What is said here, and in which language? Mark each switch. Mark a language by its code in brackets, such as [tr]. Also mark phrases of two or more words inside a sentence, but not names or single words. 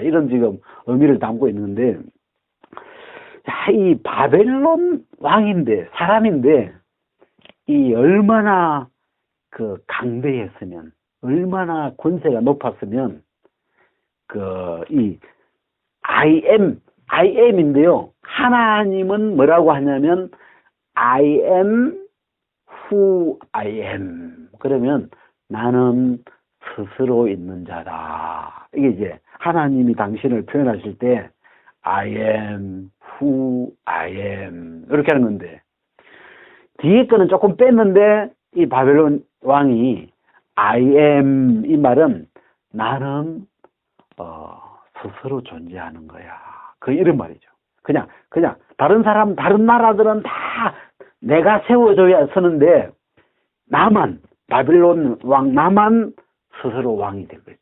[ko] 이런 지금 의미를 담고 있는데, 이 바벨론 왕인데, 사람인데, 이 얼마나 강대했으면, 얼마나 권세가 높았으면, [en] I am [ko] 인데요. 하나님은 뭐라고 하냐면, [en] I am who I am. [ko] 그러면 나는 스스로 있는 자다. 이게 이제 하나님이 당신을 표현하실 때 [en] I am who I am [ko] 이렇게 하는 건데 뒤에 거는 조금 뺐는데 이 바벨론 왕이 [en] I am [ko] 이 말은 나는 스스로 존재하는 거야. 이런 말이죠. 그냥 다른 나라들은 다 내가 세워줘야 서는데 바벨론 왕 나만 스스로 왕이 된 거죠.